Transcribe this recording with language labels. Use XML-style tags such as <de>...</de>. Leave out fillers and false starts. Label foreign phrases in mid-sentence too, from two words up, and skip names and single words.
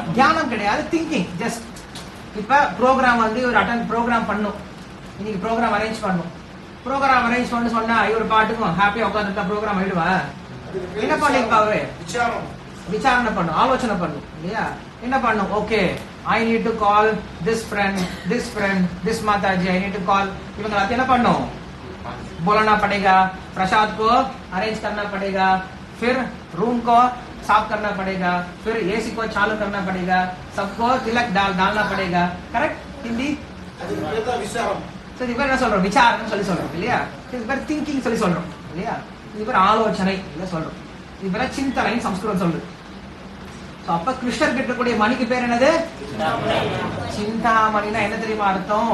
<ta>ஞானம் கிடையாது, திங்கிங். ஜஸ்ட் இப்ப ப்ரோக்ராம் வந்து ஒரு ப்ரோக்ராம் பண்ணும். இன்னைக்கு</ta> <en>program arrange</en> <ta>பண்ணும்.</ta> <en>program arrange</en> <ta>பண்ணு சொன்னா இவர் பாட்டுக்கும் ஹாப்பியா உட்காந்துருக்கா ப்ரோக்ராம் ஆயிடுவா? என்ன பண்ணிருப்பா அவரு? விசாரணை பண்ணும், ஆலோசனை பண்ணும் இல்லையா? என்ன பண்ணும்? ஓகே,</ta> <en>I need to call this friend, this Mataji, I need to call.</en> <ta>இவங்க என்ன பண்ணும்?</ta> <hi>बोलना पड़ेगा, प्रसाद को अरेंज करना पड़ेगा, फिर रूम को साफ करना पड़ेगा, फिर एसी को चालू करना पड़ेगा, सबको तिलक डालना पड़ेगा.</hi> <ta>करेक्ट? हिंदी சரி இவர் என்ன சொல்றோம், விசாரம் சொல்லி சொல்றோம் இல்லையா. இவர் திங்கிங் சொல்லி சொல்றோம் இல்லையா. இவர் ஆலோசனை இல்ல சொல்றோம். இவர சிந்தனை சம்ஸ்கிருதம் சொல்லுது. சோ அப்ப கிருஷ்ணர் கிட்டக்கூடிய மணிக்கு பேர் என்னது? சிந்தாமணினா என்ன தெரியுமா அர்த்தம்?</ta>